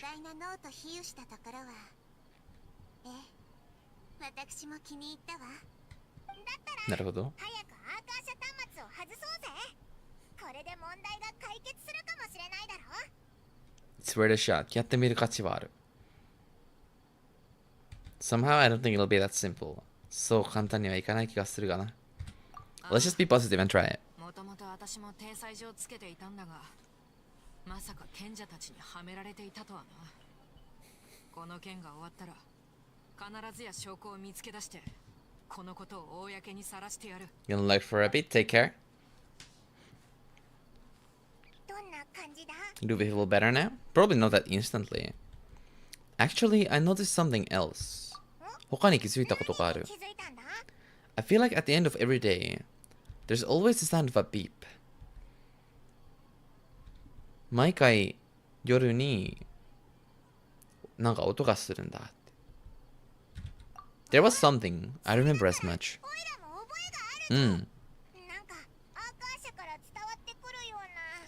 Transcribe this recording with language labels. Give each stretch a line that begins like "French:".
Japanese: 巨大な脳と比喩したところは、私も気に入ったわ。だったらなるほど。早くアーカー社端末を外そうぜ。これで問題が解決するかもしれないだろ。
English: It's worth a shot.
Japanese: やってみる価値はある。
English: Somehow I don't think it'll be that simple.
Japanese: そう簡単にはいかない気がするがな。
English: Let's just be positive and try it.
Japanese: もともと私も体裁上つけていたんだが、まさか賢者たちにはめられていたとはな。この件が終わったら必ずや証拠を見つけ出して、このことを公にさらしてやる。
English: Gonna look for a bit. Take care.
Japanese: どんな感じだ？
English: Do we feel better now? Probably not that instantly. Actually, I noticed something else.
Japanese: 他に気づいたことがある。気づいたんだ？
English: I feel like at the end of every day, there's always the sound of a beep.
Japanese: 毎回夜になんか音がするんだって。
English: There was something. I don't remember as much.
Japanese: オイラも覚えがある。うん。なんかアーカー社から伝わってくるような